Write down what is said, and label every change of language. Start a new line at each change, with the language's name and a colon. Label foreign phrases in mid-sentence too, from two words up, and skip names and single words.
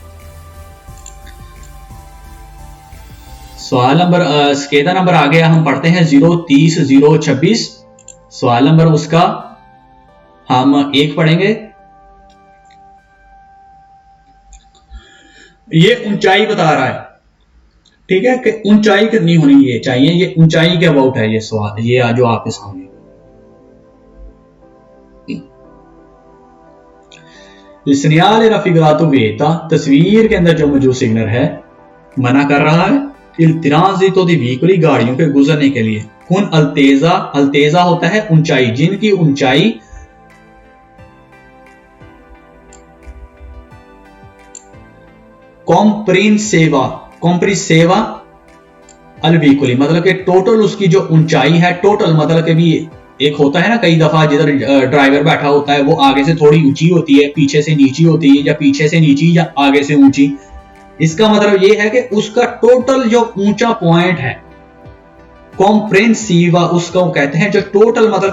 Hindi: सवाल नंबर स्केदा नंबर आ गया, हम पढ़ते हैं 030-026, सवाल नंबर उसका हम 1 पढ़ेंगे। ये ऊंचाई बता रहा है, ठीक है, कि ऊंचाई कितनी होनी ये चाहिए, ये ऊंचाई के अबाउट है ये सवाल, ये जो आपके सामने।
Italian: il segnale raffigurato vieta,
Hindi: तस्वीर के अंदर जो मौजूद सिग्नल है मना कर रहा है,
Italian: il transito di veicoli,
Hindi: गाड़ियों के गुजरने के लिए,
Italian: con altezza, altezza
Hindi: होता है ऊंचाई, जिनकी ऊंचाई
Italian: comprensiva al veicoli,
Hindi: मतलब कि टोटल उसकी जो ऊंचाई है, टोटल मतलब कि भी एक होता है ना कई दफा जिधर ड्राइवर बैठा होता है वो आगे से थोड़ी ऊंची होती है, पीछे से नीची होती है, या पीछे से नीची या आगे से ऊंची, इसका मतलब ये है कि उसका टोटल जो ऊंचा पॉइंट है कॉम्प्रेंसिवा उसको कहते हैं, जो टोटल मतलब कि